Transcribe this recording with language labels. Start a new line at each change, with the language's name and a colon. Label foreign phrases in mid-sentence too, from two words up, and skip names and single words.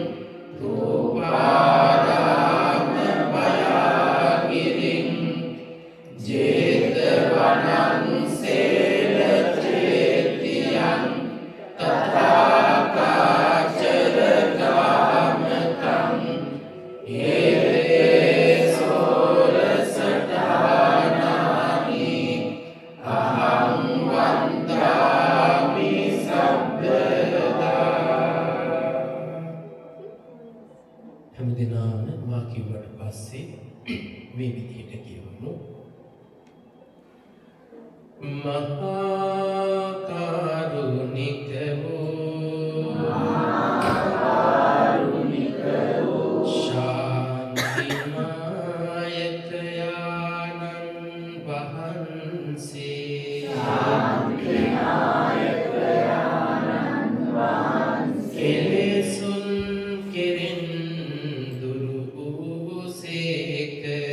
Pali: රූපාරාම බයාගිරින් ජේතවනං සේල චේතියං තථාකාචර ගාමකං හේතේ සෝරසඨානානි අහං වන්දාමි සබ්බදා
Sinhala: හැමදිනම මා කිව්වට පස්සේ මේ විදිහට කියවමු මහා කරුණික වූ ශාන්තිනායක යානන් වහන්සේ කෙලෙසුන් කෙරෙන් දුරු වූසේක